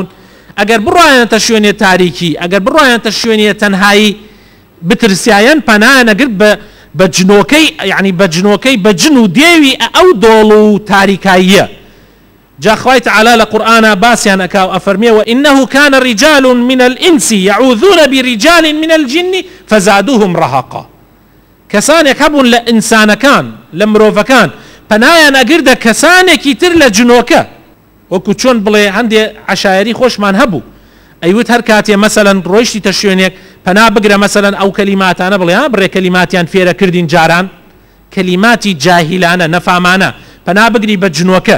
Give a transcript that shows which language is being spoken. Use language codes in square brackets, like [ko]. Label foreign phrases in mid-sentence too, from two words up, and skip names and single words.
[ckb] ئەگەر بڕایەنەتە شوێنێ تاریکی، ئەگەر بڕایەنەتە شوێنێ تەنهایی، بترسیایەن پەنایان ئەگرت بە جنۆکەی، یعنی بە جنۆکەی، بە جن و دێوی ئەو دۆڵ و تاریکاییە. جا خوای تەعالا لە قورئانە باسییان ئەکاو ئەفەرمێەوە [ar] إنه كان رجال من الإنس يعوذون برجال من الجن فزادوهم رهقا. [ckb] کەسانێک هەبوون لە ئینسانەکان، لە مرۆڤەکان، پەنایان ئەگرتە کەسانێکی تر لە جنۆکە. وەکو چۆن بڵێ هەندێ عەشایەری خۆشمان هەبوو، ئەیوت هەر کاتێ مەسەلەن ڕۆیشتیتە شوێنێک پەنا بگرە، مەسەلەن ئەو کەلیماتانە بڵێ بڕێ کەلیماتیان فێرە کردین جاران، کەلیماتی جاهیلانە نەفامانە، پەنا بگری بە جنۆکە.